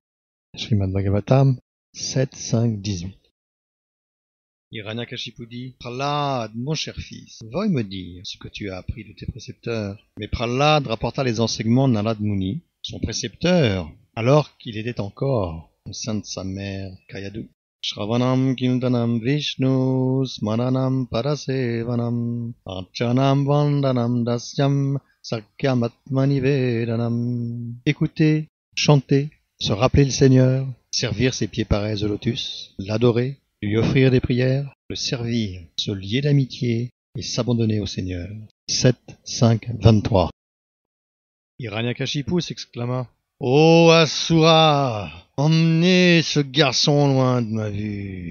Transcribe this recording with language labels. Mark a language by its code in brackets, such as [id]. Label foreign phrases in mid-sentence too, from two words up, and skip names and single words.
[fr] Srimad Bhagavatam 7.5.18. Hiranyakashipu dit, Prahlad, mon cher fils, veuille me dire ce que tu as appris de tes précepteurs. Mais Prahlad rapporta les enseignements de Narad Muni, son précepteur, alors qu'il était encore au sein de sa mère Kayadu. [sa] श्रवणं कीर्तनं विष्णोः स्मरणं पादसेवनम् अर्चनं वन्दनं दास्यं सख्यमात्म निवेदनम्. [fr] Écouter, chanter, se rappeler le Seigneur, servir ses pieds pareils au lotus, l'adorer, lui offrir des prières, le servir, se lier d'amitié et s'abandonner au Seigneur. 7.5.23. Hiranyakashipu s'exclama, « Ô Asura, emmenez ce garçon loin de ma vue.